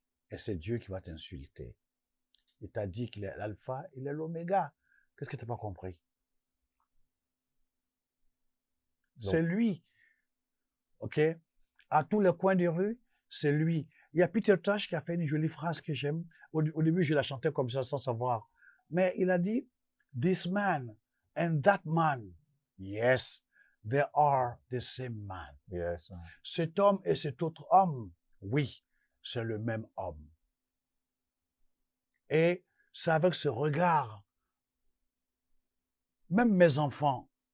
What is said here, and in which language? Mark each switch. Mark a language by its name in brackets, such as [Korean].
[French] Et c'est Dieu qui va t'insulter. Il t'a dit qu'il est l'alpha, il est l'oméga. Qu'est-ce que tu n'as pas compris? C'est lui, ok? À tous les coins de rue, c'est lui. Il y a Peter Tosh qui a fait une jolie phrase que j'aime. Au début, je la chantais comme ça sans savoir. Mais il a dit, [English] this man and that man, yes, they are the same man. Yes. [French] Cet homme et cet autre homme, oui, c'est le même homme. Et c'est avec ce regard, même mes enfants.